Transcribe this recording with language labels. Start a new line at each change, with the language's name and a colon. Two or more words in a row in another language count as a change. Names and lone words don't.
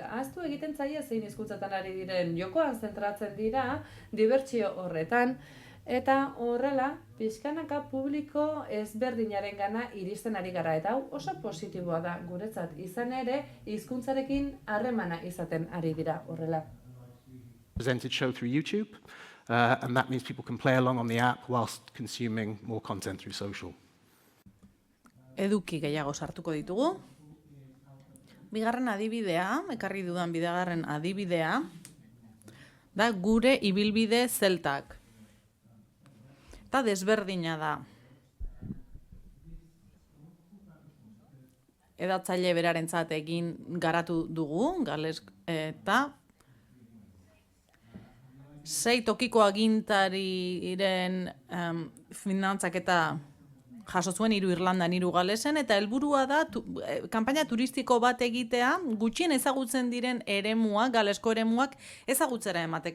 Basque: Ahaztu egiten zaie zein hizkuntzatan ari diren, jokoan zentratzen dira, dibertsio horretan, Eta horrela, pixkanaka publiko ezberdinaren gana iristen ari gara. Eta hau oso positiboa da guretzat. Izan ere, hizkuntzarekin harremana izaten ari dira horrela.
English: Presented show through YouTube, and that means people can play along on the app whilst consuming more content through social.
Basque: Eduki gehiago sartuko ditugu. Bigarren adibidea, ekarri dudan bigarren adibidea, da gure ibilbide zeltak. Eta desberdina da. Edatzaile berarentzat egin garatu dugu, gales, eta 6 tokiko agintariren finantzaketa jaso zuen 3 Irlandan, 3 Galesen, eta helburua da kanpaina turistiko bat egitea, gutxien ezagutzen diren eremuak, galesko eremuak ezagutzera emateka.